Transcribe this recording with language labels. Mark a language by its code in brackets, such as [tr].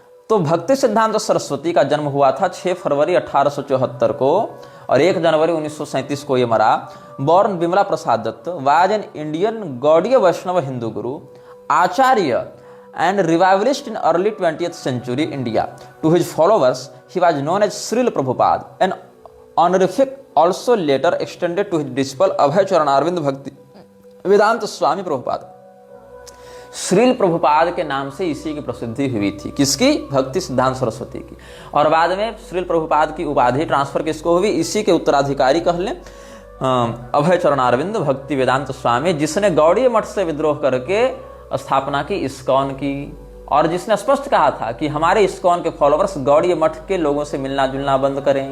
[hi] तो भक्ति सिद्धांत सरस्वती का जन्म हुआ था 6 फरवरी 1874 को और 1 जनवरी 1937 को ये मरा। [en] Born Bimla Prasad Datta was an Indian Gaudiya Vaishnava Hindu guru, acharya and revivalist in early 20th century India. To his followers, he was known as Srila Prabhupada, an honorific also later extended to his disciple Abhay Charan Arvind Bhakti Vedanta Swami Prabhupada. [hi] Srila Prabhupada के नाम से इसी की प्रसिद्धि हुई थी। किसकी? भक्ति सिद्धांत सरस्वती की। और बाद में श्रील प्रभुपाद की उपाधि ट्रांसफर किसको हुई? इसी के उत्तराधिकारी कह लें, अभय चरण अरविंद भक्ति वेदांत स्वामी, जिसने गौड़ीय मठ से विद्रोह करके स्थापना की इस्कॉन की, और जिसने स्पष्ट कहा था कि हमारे इस्कॉन के फॉलोअर्स गौड़ीय मठ के लोगों से मिलना जुलना बंद करें।